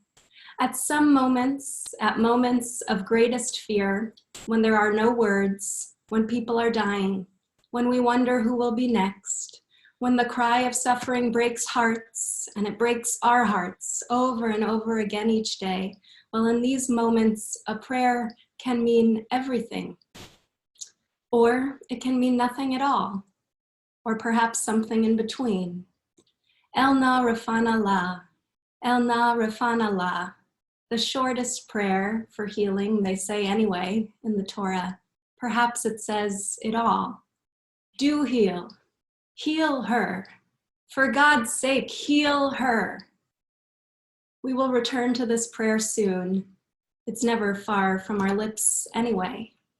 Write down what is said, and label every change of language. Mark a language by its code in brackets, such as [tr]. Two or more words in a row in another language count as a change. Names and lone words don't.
[en] At some moments, at moments of greatest fear, when there are no words, when people are dying, when we wonder who will be next, when the cry of suffering breaks hearts, and it breaks our hearts over and over again each day, well, in these moments, a prayer can mean everything, or it can mean nothing at all, or perhaps something in between. [he] אל נא רפא נא לה, אל נא רפא נא לה, [en] the shortest prayer for healing, they say anyway, in the Torah. Perhaps it says it all. Do heal. Heal her. For God's sake, heal her. We will return to this prayer soon. It's never far from our lips anyway.